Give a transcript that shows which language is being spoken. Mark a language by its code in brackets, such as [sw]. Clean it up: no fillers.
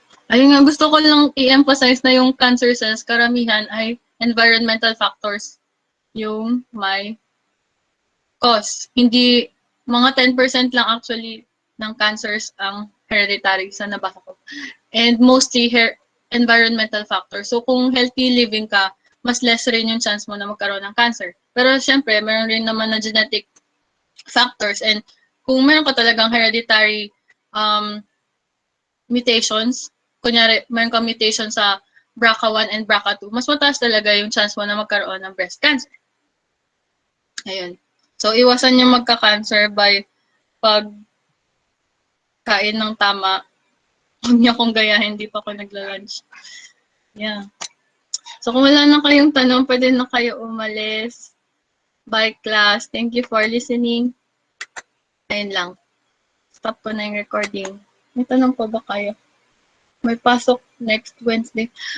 [tl] Ayun nga, gusto ko lang i-emphasize na yung cancer cells, karamihan ay environmental factors yung may cause. Hindi, mga 10% lang actually ng cancers ang hereditary sa nabasa ko. [en] And mostly environmental factors. [tl] So kung healthy living ka, mas less rin yung chance mo na magkaroon ng cancer. Pero syempre, meron rin naman na genetic factors. And kung meron ka talagang hereditary mutations, kunyari, meron kang mutation sa BRCA1 and BRCA2, mas mataas talaga yung chance mo na magkaroon ng breast cancer. Ayun. So, iwasan yung magka-cancer by pagkain ng tama. Huwag niyo akong gayahin, hindi pa ako nagla-lunch. Yeah. So, kung wala na kayong tanong, pwede na kayo umalis. [en] Bye, class. Thank you for listening. [tl] Ayun lang. Stop ko na yung recording. May tanong pa ba kayo? May pasok next Wednesday.